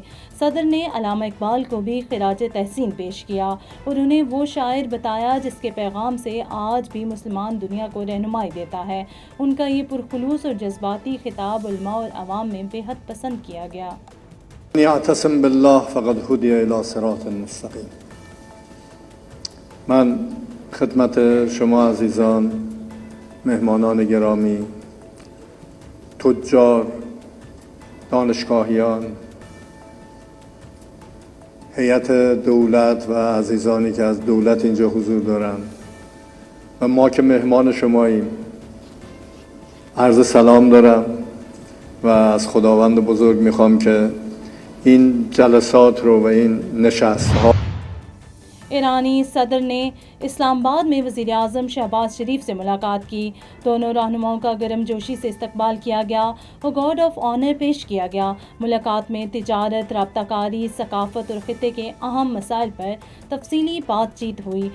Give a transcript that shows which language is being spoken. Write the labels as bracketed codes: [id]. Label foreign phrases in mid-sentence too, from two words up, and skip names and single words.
[ur] صدر نے علامہ اقبال کو بھی خراج تحسین پیش کیا اور انہیں وہ شاعر بتایا جس کے پیغام سے آج بھی مسلمان دنیا کو رہنمائی دیتا ہے۔ ان کا یہ پرخلوص اور جذباتی خطاب علماء اور عوام میں بے حد پسند کیا گیا۔ [ar] یعتصم باللہ فقد ہدی الی صراط مستقیم۔ [fa] من خدمت شما عزیزان، مهمانان گرامی، تجار، دانشگاهیان، هیئت دولت و عزیزانی که از دولت اینجا حضور دارند و ما که مهمان شماییم عرض سلام دارم و از خداوند بزرگ میخوام که این جلسات رو و این نشست ها [ur] ایرانی صدر نے اسلام آباد میں وزیر اعظم شہباز شریف سے ملاقات کی۔ دونوں رہنماؤں کا گرم جوشی سے استقبال کیا گیا اور گارڈ آف آنر پیش کیا گیا۔ ملاقات میں تجارت، رابطہ کاری، ثقافت اور خطے کے اہم مسائل پر تفصیلی بات چیت ہوئی۔